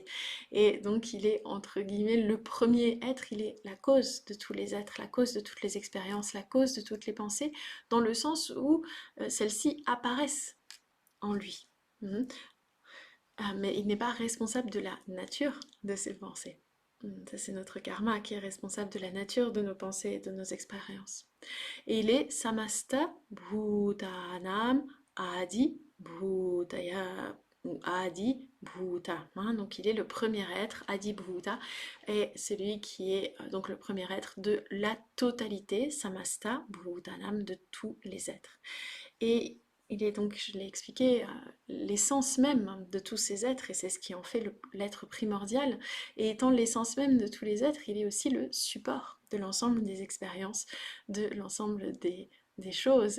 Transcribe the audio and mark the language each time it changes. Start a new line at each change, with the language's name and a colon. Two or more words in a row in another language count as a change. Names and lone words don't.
French: Et donc, il est, entre guillemets, le premier être, il est la cause de tous les êtres, la cause de toutes les expériences, la cause de toutes les pensées, dans le sens où celles-ci apparaissent en lui. Mhm. Mais il n'est pas responsable de la nature de ses pensées. Ça, c'est notre karma qui est responsable de la nature de nos pensées et de nos expériences. Et il est
Sanskrit: samasta bhutanam adi bhutaya ou adi bhuta.
French: Hein, donc il est le premier être,
Sanskrit: adi bhuta,
French: et celui qui est donc le premier être de la totalité,
Sanskrit: samasta bhutanam,
French: de tous les êtres. Et il est donc, je l'ai expliqué, l'essence même de tous ces êtres, et c'est ce qui en fait l'être primordial. Et étant l'essence même de tous les êtres, il est aussi le support de l'ensemble des expériences, de l'ensemble des choses.